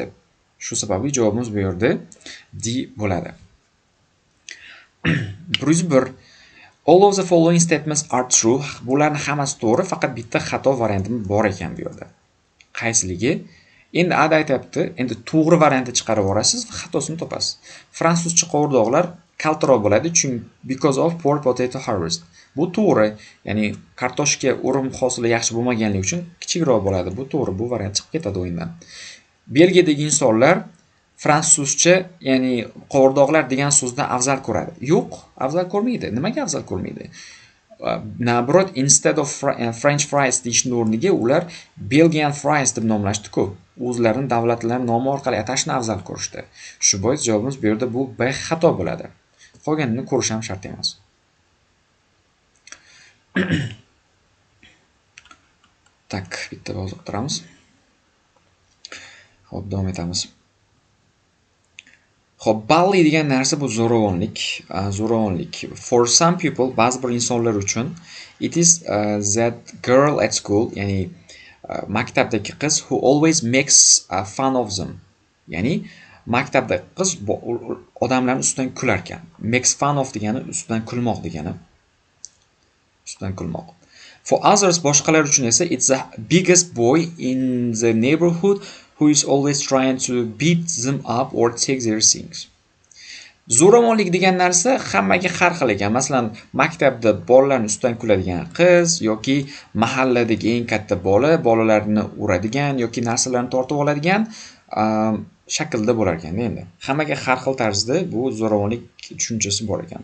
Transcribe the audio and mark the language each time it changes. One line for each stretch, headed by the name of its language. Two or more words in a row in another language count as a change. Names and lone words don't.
Uzbek: Shu sababli javobimiz bu yerda D bo'ladi. 101.
English: All of the following statements are true.
Uzbek: Bularning hammasi to'g'ri, faqat bitta xato varianti bor ekan bu yerda. Qaysiligi? Endi ada aytibdi, endi to'g'ri variantni chiqarib olasiz va xatosini topasiz. Fransuzcha qovurdoqlar kaltaroq bo'ladi, chunki
English: because of poor potato harvest.
Uzbek: Bu to'g'ri, ya'ni kartoshka o'rim hosili yaxshi bo'lmaganligi uchun kichikroq bo'ladi. Bu to'g'ri, bu variant chiqib ketadi o'yindan. Belgiyadagi insonlar fransuzcha, ya'ni qovurdoqlar degan so'zni afzal ko'radi. Yo'q, afzal ko'rmaydi. Nimaga afzal ko'rmaydi? Nabrot,
English: instead of French fries
Uzbek: deyishning o'rniga ular
English: Belgian fries
Uzbek: deb nomlashdi-ku. O'zlarining davlatlari nomi orqali atashni afzal ko'rishdi. Shu bois javobimiz bu yerda bu B xato bo'ladi. Qolganini ko'rish ham shart emas. Tak, bitta yozib turamiz. Xo'p, davom etamiz. Xo'p, bully degan narsa bu zo'ravonlik.
English: For some people,
Uzbek: ba'zi bir insonlar uchun
English: it is that girl at school,
Uzbek: ya'ni maktabdagi qiz
English: who always makes fun of them.
Uzbek: Ya'ni maktabda qiz odamlarning ustidan kular ekan.
English: Makes fun of
Uzbek: degani ustidan kulmoq degani. Ustidan kulmoq.
English: For others,
Uzbek: boshqalar uchun esa
English: it's the biggest boy in the neighborhood who is always trying to beat them up or take their things.
Uzbek: Zo'ravonlik degan narsa hammaga har xil ekan. Masalan, maktabda bolalarning ustidan kuladigan qiz yoki mahalladagi eng katta bolalarni uradigan yoki narsalarni tortib oladigan shaklda bo'lar ekan endi. Hammaga har xil tarzda bu zo'ravonlik tushunchasi bor ekan.